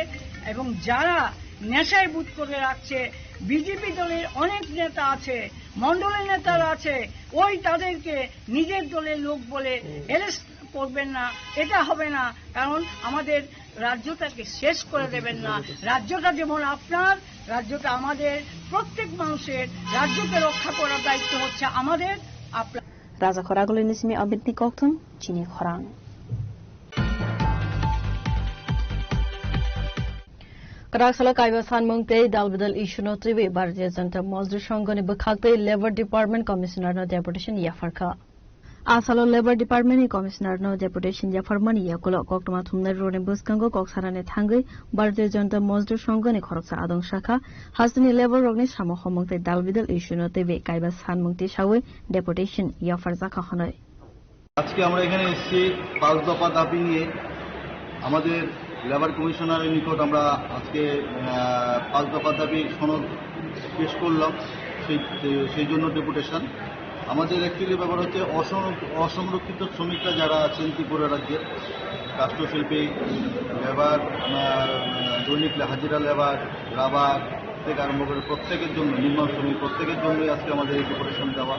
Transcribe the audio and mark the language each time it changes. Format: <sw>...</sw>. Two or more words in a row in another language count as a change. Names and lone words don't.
<bn>এবং যারা নেশায় বুট করে রাখছে, বিজেপি দলের অনেক নেতা আছে, মন্ডলের নেতারা আছে, ওই তাদেরকে নিজের দলের লোক বলে অ্যারেস্ট করবেন না, এটা হবে না। কারণ আমাদের রাজ্যটাকে শেষ করে দেবেন না। রাজ্যটা যেমন আপনার, রাজ্যটা আমাদের, প্রত্যেক মানুষের। রাজ্যকে রক্ষা করার দায়িত্ব হচ্ছে আমাদের, আপনার।</bn> <trp>Raza Khoragul nismi abitni koktum chini khorang. Karakhala Kaiba Sanmungte Dalbidal Ishuno Trivi Bharatiya Janata Mazdur Sanghani Bukhakte</trp> <en>Labor Department Commissioner</en> <trp>no Deputation Yafarka. Asalo</trp> <en>Labor Department Commissioner</en> <trp>no Deputation Yafarmani Yakulo Koktuma Thumner Rone Buskango Koksarane Thangai Bharatiya Janata Mazdur Sanghani Khoroksa Adong Shakha Hasani Labor Rogni Samo Homungte Dalbidal Ishuno Trivi Kaiba Sanmungte Shawe Deputation Yafarzaka Hanoi.</trp> <bn>আজকে আমরা এখানে এসেছি 5 দফা দাবি নিয়ে আমাদের</bn> <en>labour commissioner's</en> <bn>নিকট আমরা আজকে 5 দফা দাবি সনদ পেশ করলাম, সেই জন্য ডেপুটেশন। আমাদের অ্যাকচুয়ালি ব্যাপার হচ্ছে অসংরক্ষিত শ্রমিকরা যারা আছেন ত্রিপুরা রাজ্যের, কাষ্ঠশিল্পী, লেবার, দৈনিক হাজিরা লেবার, রাবার থেকে আরম্ভ করে প্রত্যেকের জন্য, নির্মাণ শ্রমিক প্রত্যেকের জন্যই আজকে আমাদের এই ডেপুটেশন দেওয়া।</bn>